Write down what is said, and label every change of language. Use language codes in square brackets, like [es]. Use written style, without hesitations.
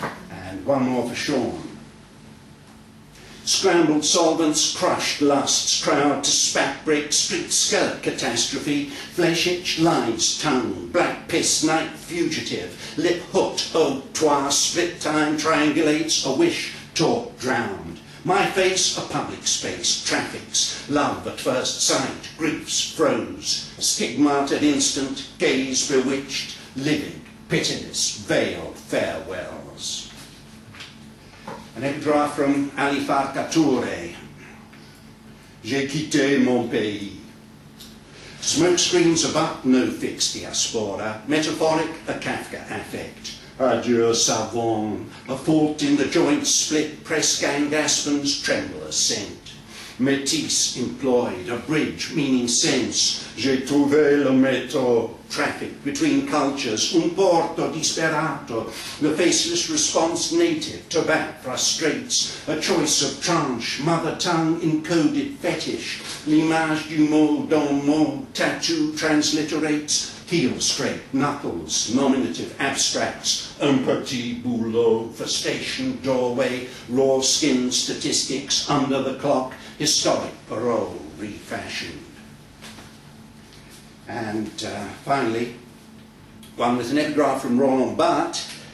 [en] And one more for Sean. Scrambled solvents, crushed lusts, crowd to spat, break, street skirt catastrophe, flesh itch, lines, tongue, black piss, night fugitive, lip hooked, oh, toi, split time triangulates, a wish, talk drowned. My face, a public space, traffics, love at first sight, griefs froze, stigmated instant, gaze bewitched, livid, pitiless, veiled farewells. An epigraph from Alifar Katoure. [fr] J'ai quitté mon pays. [en] Smoke screens about no fixed diaspora, metaphoric a Kafka affect. [fr] Adieu savon, [en] a fault in the joints split, press gang aspens, tremble assent. Métis employed, a bridge meaning sense. [fr] J'ai trouvé le métro. [en] Traffic between cultures, [it] un porto disperato. [en] The faceless response native to that frustrates. A choice of tranche, mother tongue encoded fetish. [fr] L'image du mot dans mot, [en] tattoo transliterates. Heel straight, knuckles, nominative abstracts, [fr] un petit boulot [en] for station, doorway, raw skin statistics, under the clock, historic parole refashioned. And finally, one with an epigraph from Roland Barthes.